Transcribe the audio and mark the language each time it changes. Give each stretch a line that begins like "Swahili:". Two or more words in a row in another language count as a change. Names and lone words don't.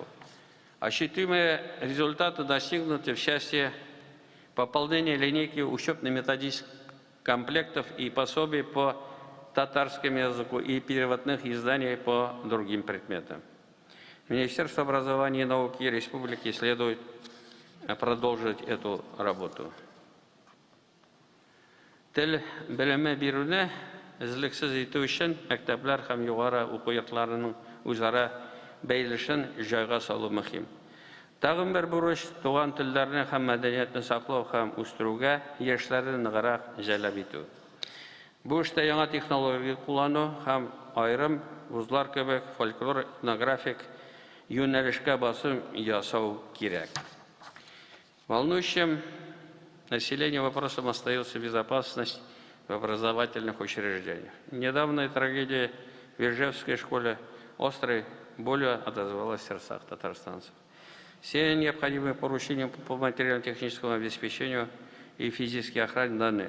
Russian: Ощутимые результаты достигнуты в части пополнения линейки учебно-методических комплектов и пособий по татарскому языку и переводных изданий по другим предметам. Министерство образования и науки республики следует продолжить эту работу.
Tatar: Тел белеме бируне izliksiz итү өчен мәктәпләр һәм югары уку йортларының үзара бәйлешен җайга салу мөһим. Тагын бер бурыч туган телләрне һәм мәдәниятне саклау һәм үстерүгә яшьләрне ныграк җәлеп итү. Бу эштә яңа технология куллану һәм айрым вузлар кебек фольклор, этнографик юнәлешкә басым ясау кирәк.
Russian: Волнующим население вопросом остается безопасность в образовательных учреждениях. Недавняя трагедия в Ижевской школе острой болью отозвалась в сердцах татарстанцев. Все необходимые поручения по материально-техническому обеспечению и физической охране даны.